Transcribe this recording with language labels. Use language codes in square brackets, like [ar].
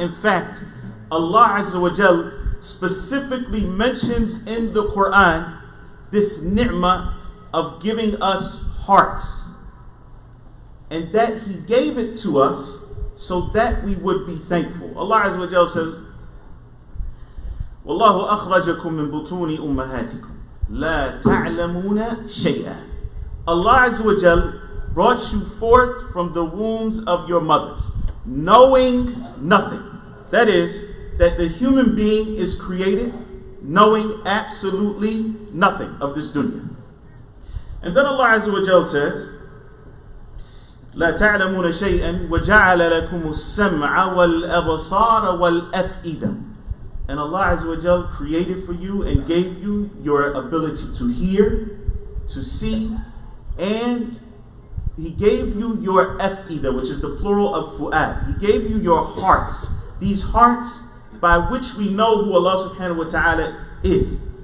[en] In fact, Allah Azza wa Jal specifically mentions in the Quran this ni'mah of giving us hearts, and that He gave it to us so that we would be thankful. Allah Azza wa Jal says, [ar] وَاللَّهُ أَخْرَجَكُم مِّن بُطُونِ أُمَّهَاتِكُمْ لَا تَعْلَمُونَ شَيْئًا. [en] Allah Azza wa Jal brought you forth from the wombs of your mothers, knowing nothing. That is, that the human being is created knowing absolutely nothing of this dunya. And then Allah Azza wa Jal says, [ar] لا تعلمون شيئا وجعل لكم السمع والأبصار والأفئدة. [en] And Allah Azza wa Jal created for you and gave you your ability to hear, to see, and He gave you your af'idah, which is the plural of fu'ad. He gave you your hearts. These hearts by which we know who Allah subhanahu wa ta'ala is.